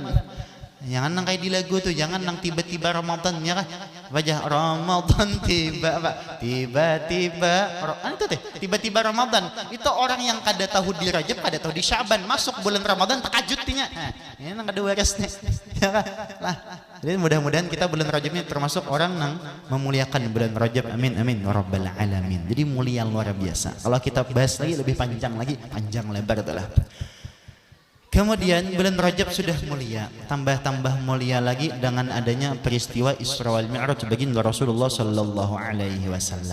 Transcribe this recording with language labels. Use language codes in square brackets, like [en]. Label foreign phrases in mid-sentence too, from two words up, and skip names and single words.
[bjn] Jangan nang kayak di lagu tuh, jangan nang tiba-tiba Ramadan ya kan, wajah Ramadan tiba-tiba itu teh tiba-tiba Ramadan. Itu orang yang kada tahu di Rajab, kada tahu di Sya'ban, masuk bulan Ramadan takajut tinya. Ini nang kada waras nih ya kan lah. Jadi mudah-mudahan kita bulan Rajab ini termasuk orang nang memuliakan bulan Rajab, [ar] آمين آمين يا رب العالمين. [id] Jadi mulia luar biasa. Kalau kita bahas lagi lebih panjang lebar itulah. Kemudian bulan Rajab sudah mulia, tambah mulia lagi dengan adanya peristiwa Isra wal Mi'raj baginda Rasulullah [ar] صلى الله عليه وسلم.